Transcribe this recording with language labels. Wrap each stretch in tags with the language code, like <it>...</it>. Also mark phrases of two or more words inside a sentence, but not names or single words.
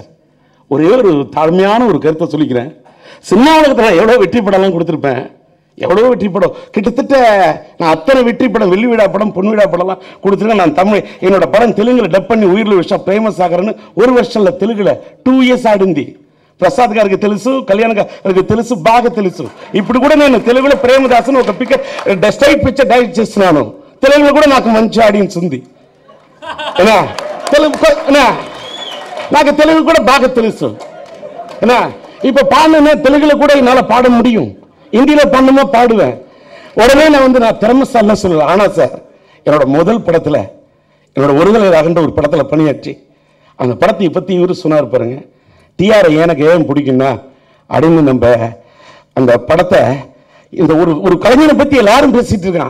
<ta>ஒரே ஒரு தாழ்மையான ஒரு கருத்தை சொல்லிக்கிறேன். சின்ன உலகத்தில் எவ்வளோ வெற்றி படம்லாம் கொடுத்துருப்பேன், எவ்வளோ வெற்றி படம், கிட்டத்தட்ட நான் அத்தனை வெற்றி படம், வெள்ளி விழா படம், பொன் விழா படம்லாம் கொடுத்துருக்கேன். நான் தமிழ், என்னோட படம் தெலுங்குல டப் பண்ணி உயிரில் விஷயம் ஃபேமஸ் ஆகிறேன்னு ஒரு வருஷம்ல தெலுங்குல 2 years ஆடுந்தி.</ta> <te>ప్రసాద్ గారికి తెలుసు, కళ్యాణ్ గారికి తెలుసు, బాగా తెలుసు. ఇప్పుడు కూడా నేను తెలుగులో ప్రేమదాసన్ ఒక స్ట్రైట్ పిక్చర్ డైరెక్ట్ చేస్తున్నాను. తెలుగులో కూడా నాకు మంచి ఆడియన్స్ ఉంది. నాకు తెలుగు కూడా బాగా తెలుసు.</te> <ta>இப்ப பாடுன தெலுங்குல கூட என்னால பாட முடியும், இந்தியில பாடணுமா பாடுவேன். உடனே நான் திறமைசால சொல்லுவேன். ஆனா சார், என்னோட முதல் படத்துல, என்னோட ஒருதலை ராகன்ற ஒரு படத்துல பணியாற்றி அந்த படத்தை பத்தி இவரு சொன்னார் பாருங்க, டிஆர் எனக்கு ஏன் பிடிக்கும்னா அப்படின்னு நம்ம அந்த படத்தை இந்த ஒரு கலைஞனை பத்தி எல்லாரும் பேசிட்டு இருக்கான்.</ta>